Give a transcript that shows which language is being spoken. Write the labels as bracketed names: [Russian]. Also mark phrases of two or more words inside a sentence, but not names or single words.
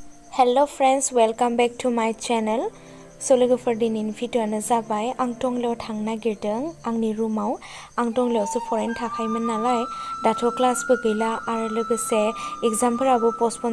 [English] Hello friends, welcome back to my channel. [Bodo] So लोगोफोर दिनैनि भिडिअ'आनो जाबाय आं टंलायाव थांनो नागिरदों आंनि रुमाव आं टंलायावसो फरायनो थाखायोमोन नालाय दाथ' क्लासबो गैला आरो लोगोसे एग्जामफोराबो पस्टपन